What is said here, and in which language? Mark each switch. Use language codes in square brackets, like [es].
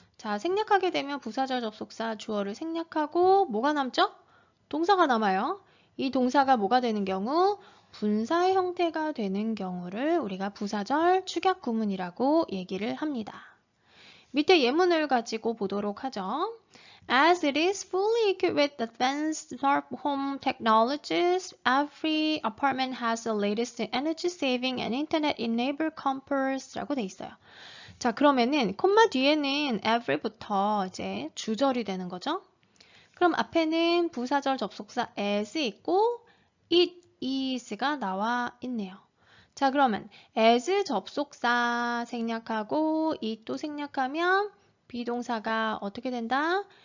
[ko] 자, 생략하게 되면 부사절 접속사 주어를 생략하고 뭐가 남죠? 동사가 남아요. 이 동사가 뭐가 되는 경우? 분사의 형태가 되는 경우를 우리가 부사절 축약 구문이라고 얘기를 합니다. 밑에 예문을 가지고 보도록 하죠. [en] As it is fully equipped with advanced smart home technologies, every apartment has the latest energy saving and internet enabled comforts [ko] 라고 돼 있어요. 자, 그러면은 콤마 뒤에는 every부터 이제 주절이 되는 거죠. 그럼 앞에는 부사절 접속사 as 있고 it is가 나와 있네요. 자, 그러면 as 접속사 생략하고 it도 생략하면 비동사가 어떻게 된다?